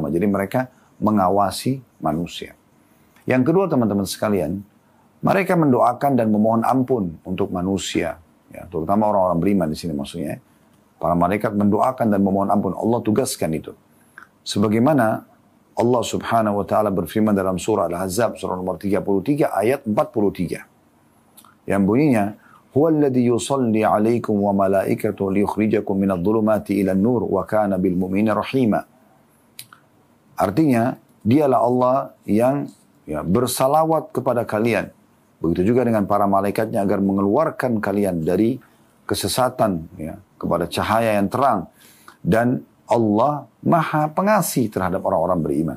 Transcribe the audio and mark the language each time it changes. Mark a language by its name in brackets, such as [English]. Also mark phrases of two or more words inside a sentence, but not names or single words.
[Indonesian] Jadi mereka mengawasi manusia. Yang kedua, teman-teman sekalian, mereka mendoakan dan memohon ampun untuk manusia. Ya, terutama orang-orang beriman di sini maksudnya. Para malaikat mendoakan dan memohon ampun. Allah tugaskan itu. Sebagaimana Allah [Arabic] سبحانه وتعالى [Indonesian] berfirman dalam surah Al-Ahzab surah nomor 33 ayat 43. Yang bunyinya, [Arabic] "هو الذي يصلي عليكم وملائكته ليخرجكم من الظلمات إلى النور وكان بالمؤمنين رحيما." [Indonesian] Artinya, dialah Allah yang bersalawat kepada kalian. Begitu juga dengan para malaikatnya agar mengeluarkan kalian dari kesesatan kepada cahaya yang terang. Dan Allah maha pengasih terhadap orang-orang beriman.